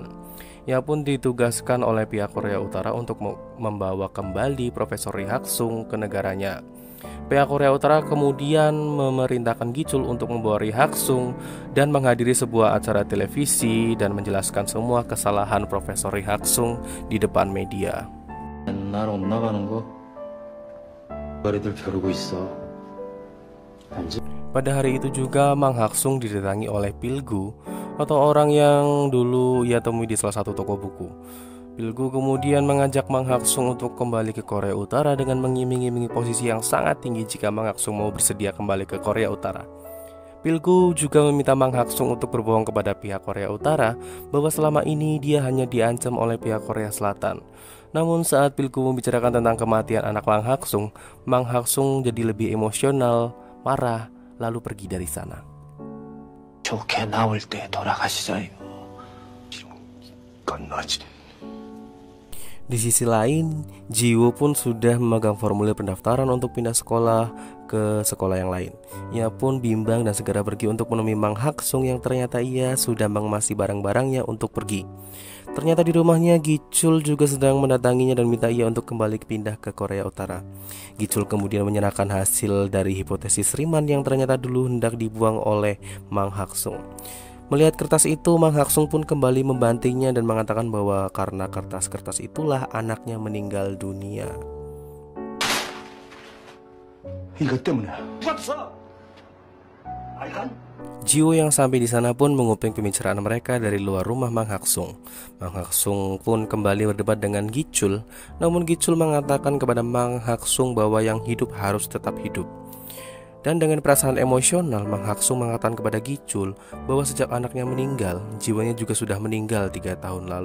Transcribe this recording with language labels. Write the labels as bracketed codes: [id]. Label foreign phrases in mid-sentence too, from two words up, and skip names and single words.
[id] Ia pun ditugaskan oleh pihak Korea Utara untuk membawa kembali Profesor Ri Hak-sung ke negaranya. Pihak Korea Utara kemudian memerintahkan Gichul untuk membawa Ri Hak-sung dan menghadiri sebuah acara televisi dan menjelaskan semua kesalahan Profesor Ri Hak-sung di depan media. [ko] 날 엇나가는 거 머리들 벼르고 있어. [id] Pada hari itu juga Mang Hak-sung didatangi oleh Pilgu atau orang yang dulu ia temui di salah satu toko buku. Pilgu kemudian mengajak Mang Hak-sung untuk kembali ke Korea Utara dengan mengiming-imingi posisi yang sangat tinggi jika Mang Hak-sung mau bersedia kembali ke Korea Utara. Pilgu juga meminta Mang Hak-sung untuk berbohong kepada pihak Korea Utara bahwa selama ini dia hanya diancam oleh pihak Korea Selatan. Namun saat Pilgu membicarakan tentang kematian anak Mang Hak-sung jadi lebih emosional, marah, lalu pergi dari sana. [ko] 좋게 나올 때 돌아가시자요. 건너지. [id] Di sisi lain, Jiwo pun sudah memegang formulir pendaftaran untuk pindah sekolah ke sekolah yang lain. Ia pun bimbang dan segera pergi untuk menemui Mang Hak-sung yang ternyata ia sudah mengemasi barang-barangnya untuk pergi. Ternyata di rumahnya Gichul juga sedang mendatanginya dan minta ia untuk kembali pindah ke Korea Utara. Gichul kemudian menyerahkan hasil dari hipotesis Riemann yang ternyata dulu hendak dibuang oleh Mang Hak-sung. Melihat kertas itu, Mang Hak-sung pun kembali membantingnya dan mengatakan bahwa karena kertas-kertas itulah anaknya meninggal dunia. [ko] 이것 때문에. 죽었어. 알간? [id] Jiwo yang sampai di sana pun menguping pembicaraan mereka dari luar rumah Mang Hak-sung. Mang Hak-sung pun kembali berdebat dengan Gichul, namun Gichul mengatakan kepada Mang Hak-sung bahwa yang hidup harus tetap hidup. Dan dengan perasaan emosional, Mang Hak-sung mengatakan kepada Gichul bahwa sejak anaknya meninggal, jiwanya juga sudah meninggal 3 tahun lalu.